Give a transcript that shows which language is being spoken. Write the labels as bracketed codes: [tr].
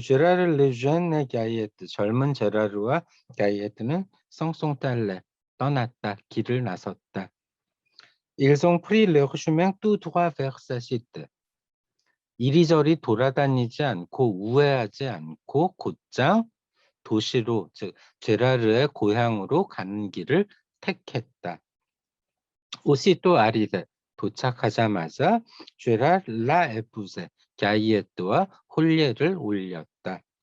[ko] 제라르 레주엔의 가이에트, 젊은 제라르와 가이에트는 성송달레, 떠났다, 길을 나섰다. [fr] Ils ont pris leur chemin tout droit vers sa cité. [ko] 이리저리 돌아다니지 않고 우회하지 않고 곧장 도시로, 즉 제라르의 고향으로 가는 길을 택했다. [fr] Aussitôt arrivé, [ko] 도착하자마자 제라르 [fr] l'a épousé, [ko] 가이에트와 혼례를 올렸다.